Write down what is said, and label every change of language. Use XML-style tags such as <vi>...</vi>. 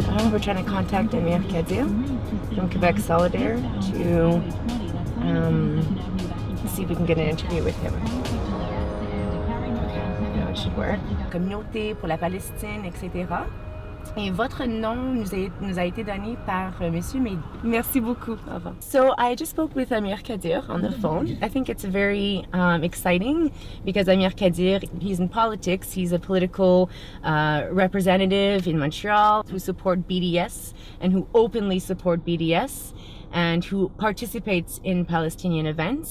<en>We're trying to contact Amir Kadir from Quebec Solidaire to see if we can get an interview with him. That should work.</en> <fr>Communauté pour la Palestine, etc. Et votre nom nous a été donné par Monsieur Mehdi. Merci beaucoup.</fr> <en>So I just spoke with Amir Kadir on the phone. I think it's very exciting because Amir Kadir, he's in politics. He's a political representative in Montreal who support BDS and who openly support BDS and who participates in Palestinian events.</en>